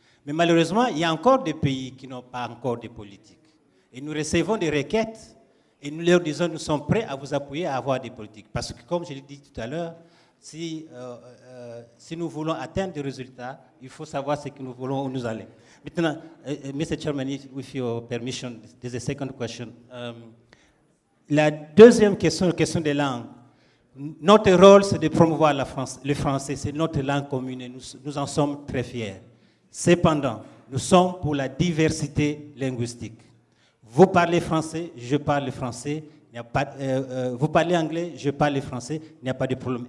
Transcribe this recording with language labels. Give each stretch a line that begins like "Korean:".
French: Mais malheureusement, il y a encore des pays qui n'ont pas encore de politique. Et nous recevons des requêtes et nous leur disons, nous sommes prêts à vous appuyer à avoir des politiques. Parce que, comme je l'ai dit tout à l'heure, si nous voulons atteindre des résultats, il faut savoir ce que nous voulons, où nous allons. Maintenant, Mr.
English: Chairman, with your permission, there's a second question.
French: La deuxième question, la question des langues. Notre rôle, c'est de promouvoir le français, c'est notre langue commune et nous en sommes très fiers. Cependant, nous sommes pour la diversité linguistique. Vous parlez français, je parle français. Vous parlez anglais, je parle français, il n'y a pas de problème.